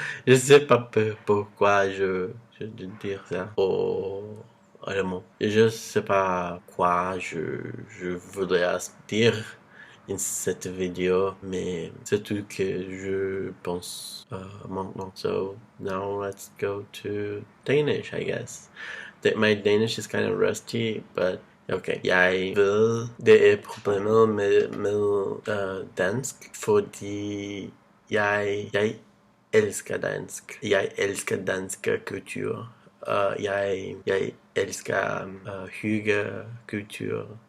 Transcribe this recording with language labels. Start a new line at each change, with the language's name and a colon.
French: Je sais pas pourquoi je dire ça au allemand. Et je sais pas quoi je voudrais dire in cette vidéo, mais c'est tout que je pense maintenant.
English: So now let's go to Danish, I guess. My Danish is kind of rusty, but okay.
Danish: Jeg ved, det er problemet med dansk, fordi jeg elsker dansk. Jeg elsker dansk kultur. Jeg elsker hyggekultur.